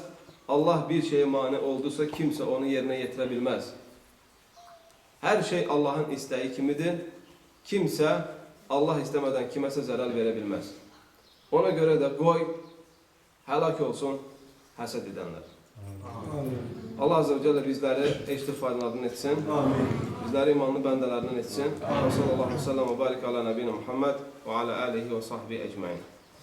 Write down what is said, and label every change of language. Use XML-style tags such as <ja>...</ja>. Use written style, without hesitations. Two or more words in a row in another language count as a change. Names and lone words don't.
<az>Allah bir şeye mane oldusa kimsə onu yerinə yetirə bilməz. Hər şey Allahın istəyi kimidir. Kimsə Allah istəmədən kiməsə zərər verə bilməz. Ona görə də qoy həlak olsun həsəd edənlər.</az> <ar>الله عز وجل</ar> <az>bizləri eşitib faydalarından etsin. Bizləri imanlı bəndələrindən etsin.</az> <ar>صلى الله عليه وسلم وبارك على نبيه محمد وعلى آله وصحبه أجمعين.</ar>